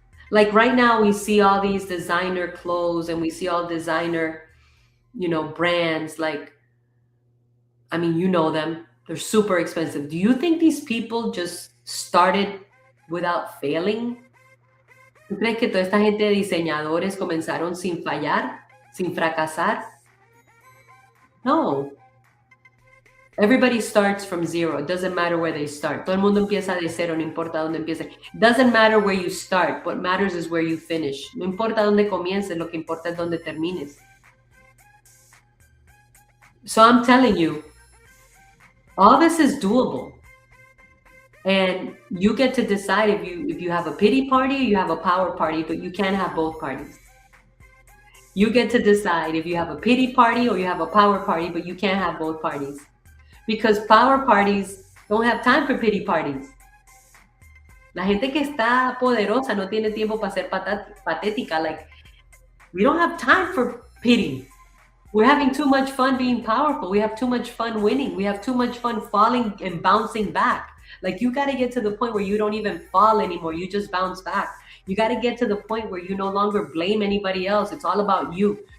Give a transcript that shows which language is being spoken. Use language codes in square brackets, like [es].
[en] Like right now we see all these designer clothes and we see all designer, brands like, you know them. They're super expensive. Do you think these people just started without failing? [es] ¿Tú crees que toda esta gente de diseñadores comenzaron sin fallar, sin fracasar? [en] No. Everybody starts from zero. It doesn't matter where they start. [es] Todo el mundo empieza de cero, no importa dónde empiece. [en] It doesn't matter where you start. What matters is where you finish. [es] No importa dónde comiences, lo que importa es dónde termines. [en] So I'm telling you, all this is doable. And you get to decide if you have a pity party or you have a power party, but you can't have both parties. You get to decide if you have a pity party or you have a power party, but you can't have both parties. Because power parties don't have time for pity parties. [es] La gente que está poderosa no tiene tiempo para ser patética. [en] Like, we don't have time for pity. We're having too much fun being powerful. We have too much fun winning. We have too much fun falling and bouncing back. Like, you got to get to the point where you don't even fall anymore. You just bounce back. You got to get to the point where you no longer blame anybody else. It's all about you.